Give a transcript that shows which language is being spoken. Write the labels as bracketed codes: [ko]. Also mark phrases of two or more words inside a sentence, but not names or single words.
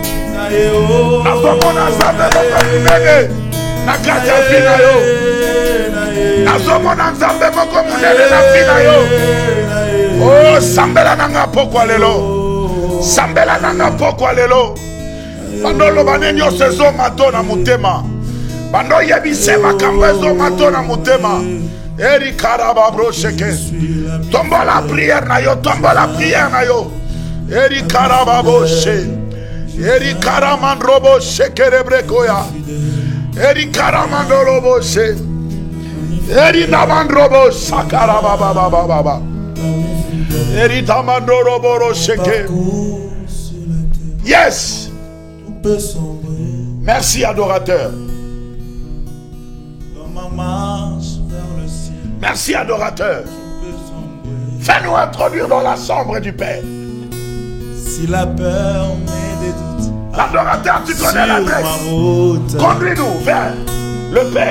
[ln] Oh, sambela nanga pokwa lelo. Sambela nanga pokwa lelo. Bando lo banenyo sezo mato na mutema. Bando yebise makambo ezo mato na mutema. Eri karaba bro sheke. Tombo [fr] la prière [ln] na yo, tombo [fr] la prière [ln] na yo. Eri karaba boshe. Eri karaman robo sheke rebrekoya. Eri karaman robo she. Eri naman robo sakaraba baba baba. Eri taman robo sheke. [en] Yes. [fr] Merci adorateur. Merci adorateur. Fais-nous introduire dans la chambre du Père. Si la peur met des doutes, l'adorateur, tu connais l'adresse. Conduis-nous vers le Père.